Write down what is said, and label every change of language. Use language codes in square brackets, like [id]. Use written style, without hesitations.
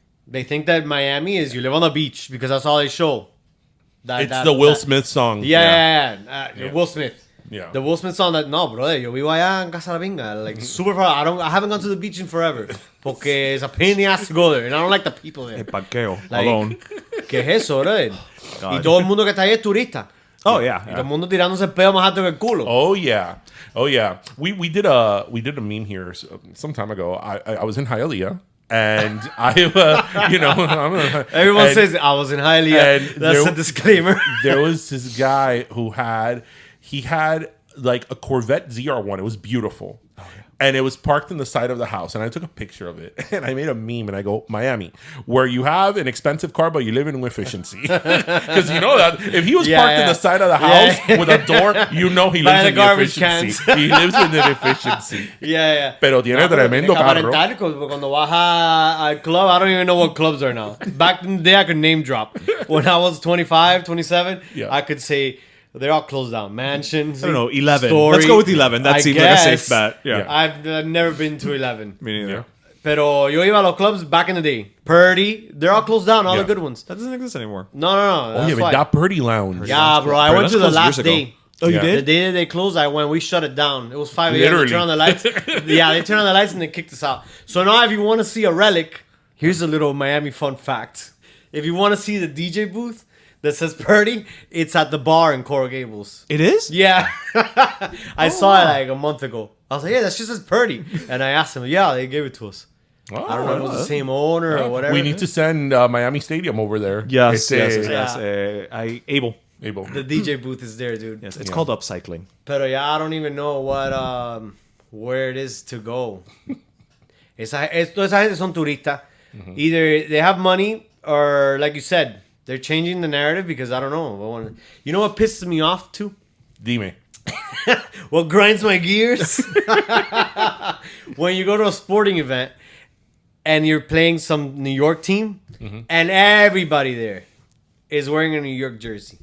[en] They think that Miami is you live on the beach because that's all they show. It's the Will Smith song. Yeah. Will Smith. Yeah. The Will Smith song that, no, brother, [es] yo vivo allá en Casa La Pinga. [en] Like, super far. I haven't gone to the beach in forever. Porque it's a pain in the ass to go there. And I don't like the people there. [es] Parqueo [en] Like, alone. [es] ¿Qué es eso, brother? [en] God. [es] Y todo el mundo que está ahí es turista. [en] Oh, yeah. [es] Y todo el mundo tirándose el pedo más alto que el culo. [en] Oh yeah. We did a meme here some time ago. I was in Hialeah, and Everyone and says, I was in Hialeah. and That's there- a disclaimer. there was this guy who had like a Corvette ZR1. It was beautiful. And it was parked in the side of the house. And I took a picture of it. And I made a meme. And I go, Miami, where you have an expensive car, but you live in efficiency. Because you know that if he was parked in the side of the house with a door, you know he lives in the efficiency. He lives in the efficiency. [es] Pero tiene tremendo carro. Cuando vas al club, [en] I don't even know what clubs are now. Back in the day, I could name drop. When I was 25, 27, I could say... They're all closed down. Mansions. I don't know, 11. Story. Let's go with 11. That seems like a safe bet. Yeah. I've never been to 11. Me neither. [es] Pero yo iba a los clubs [en] back in the day. Purdy. They're all closed down. All the good ones. That doesn't exist anymore. No. Oh, yeah, but that Purdy Lounge. Yeah, bro. I went to the last day. Oh, you did? The day that they closed, I went. We shut it down. It was 5 a.m. They turned on the lights. They turned on the lights and they kicked us out. So now if you want to see a relic, here's a little Miami fun fact. If you want to see the DJ booth, that says Purdy, it's at the bar in Coral Gables. It is? Yeah. I saw it like a month ago. I was like, yeah, that shit says Purdy. And I asked him, yeah, they gave it to us. I don't know if it was the same owner or whatever. We need to send Miami Stadium over there. Yes. Abel. The DJ booth is there, dude. Yes, it's called upcycling. Pero I don't even know what where it is to go. [es] Toda esa gente son turistas. [en] Either they have money or, like you said, they're changing the narrative because I don't know. You know what pisses me off too? [es] Dime. [en] What grinds my gears? When you go to a sporting event and you're playing some New York team and everybody there is wearing a New York jersey.